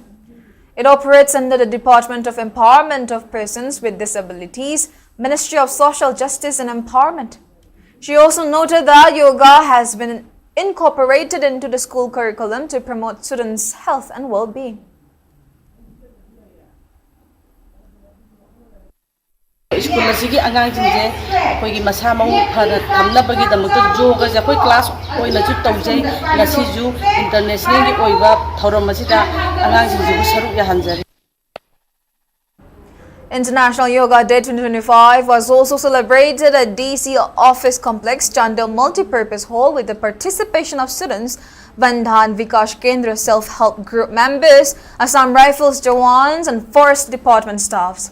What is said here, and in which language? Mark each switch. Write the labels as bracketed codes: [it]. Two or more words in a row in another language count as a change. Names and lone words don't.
[en] It operates under the Department of Empowerment of Persons with Disabilities, Ministry of Social Justice and Empowerment. She also noted that yoga has been incorporated into the school curriculum to promote students' health and well-being. [mni] School masigi angang jingje koi gi masa mau phara thamna bagi damukta yoga ja koi class koi na chu tawjai ngasi ju international gi oiba thorom masida angang jingje bu saruk ya hanjari. [en] International Yoga Day 2025 was also celebrated at DC Office Complex, Chandel Multipurpose Hall with the participation of students, Bandhan Vikash Kendra Self-Help Group members, Assam Rifles Jawans and Forest Department staffs.